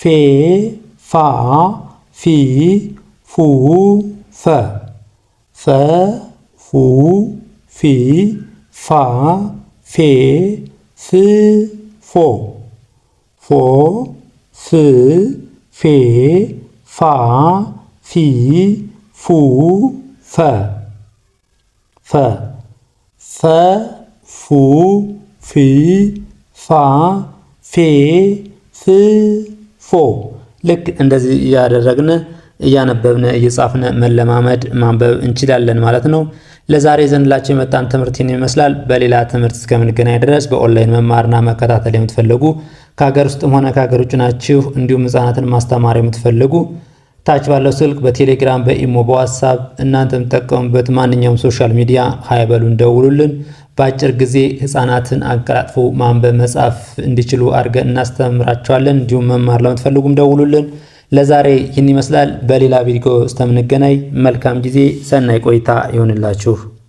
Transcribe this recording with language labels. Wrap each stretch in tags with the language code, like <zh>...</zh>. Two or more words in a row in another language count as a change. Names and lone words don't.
<am>ፋ ፊ ፉ ፈ ፈ ፉ ፊ ፋ ፌ ፍ ፎ ፎ ፍ ፌ ፋ ፊ ፉ ፈ ፈ ፈ ፉ ፊ ፋ ፌ ፍ ፎ። ልክ እንደዚህ እያደረግን እያነበብን እየጻፍን መለማመድ ማንበብ እንችላለን ማለት ነው። ለዛሬ ዘንላችሁ የመጣን ትምህርት ይመስላል። በሌላ ትምህርት እስከምንገናኝ ድረስ በኦንላይን መማርና መከታተል የምትፈልጉ ከሀገር ውስጥም ሆነ ከሀገር ውጭ ናችሁ እንዲሁም ህፃናትን ማስተማር የምትፈልጉ ታች ባለው ስልክ በቴሌግራም በኢሞ በዋትስአፕ እናንተ የምትጠቀሙበት ማንኛውም</am> <en>social media</en> <am>ሃይበሉን ደውሉልን። በአጭር ጊዜ ህፃናትን አቀላጥፎ ማንበብ መጻፍ እንዲችሉ አድርገን እናስተምራቸዋለን። እንዲሁም መማር ለምትፈልጉም ደውሉልን። ለዛሬ ይህን ይመስላል። በሌላ ቪዲዮ እስከምንገናኝ መልካም ጊዜ፣ ሰናይ ቆይታ ይሆንላችሁ።</am>